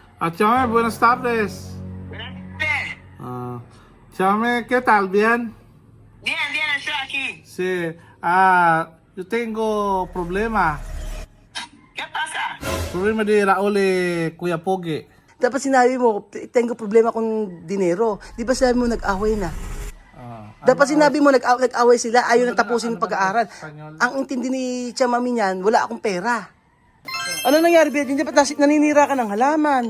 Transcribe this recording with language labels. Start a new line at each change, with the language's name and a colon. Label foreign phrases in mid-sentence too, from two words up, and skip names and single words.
Spanish: Chame, buenas tardes. Chame, ¿qué tal? ¿Bien? Bien, bien, estoy aquí. Sí. Yo tengo problema. ¿Qué pasa? Problema de Raul Kuya Pogi.
Filipino: Dapat sinabi mo,
Spanish: tengo problema
Filipino: kung dinero. Di ba sabi mo nag-away na? Dapat sinabi mo nag-away sila, ayaw na tapusin yung pag-aaral. Ang intindi ni Chamami niyan, wala akong pera. Ano nangyari, Bet? Hindi ba't naninira ka ng halaman?